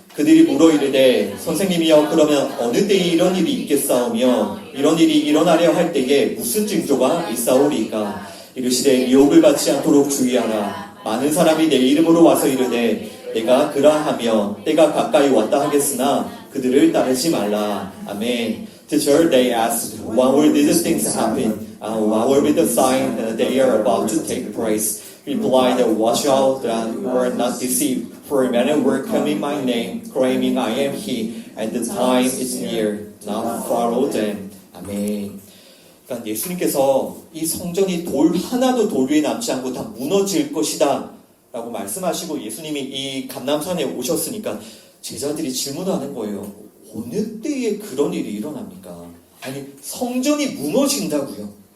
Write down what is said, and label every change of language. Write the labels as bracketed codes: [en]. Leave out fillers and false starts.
[ko] 그들이 물어 이르되 선생님이여 그러면 어느 때에 이런 일이 있겠사오며 이런 일이 일어나려 할 때에 무슨 징조가 있사오리까? 이르시되 미혹을 받지 않도록 주의하라. 많은 사람이 내 이름으로 와서 이르되 내가 그러하며 때가 가까이 왔다 하겠으나 그들을 따르지 말라. 아멘. [en] Teacher, they asked, when will these things happen? What will be the sign that they are about to take place? Replied, watch out that you are not deceived. For many will come in my name, claiming I am he, and the time is near. Now follow them. 아멘. [ko] 그러니까 예수님께서 이 성전이 하나도 돌 위에 남지 않고 다 무너질 것이다 라고 말씀하시고 예수님이 이 감람산에 오셨으니까 제자들이 질문하는 거예요. 어느 때에 그런 일이 일어납니까? 아니 성전이 무너진다고요.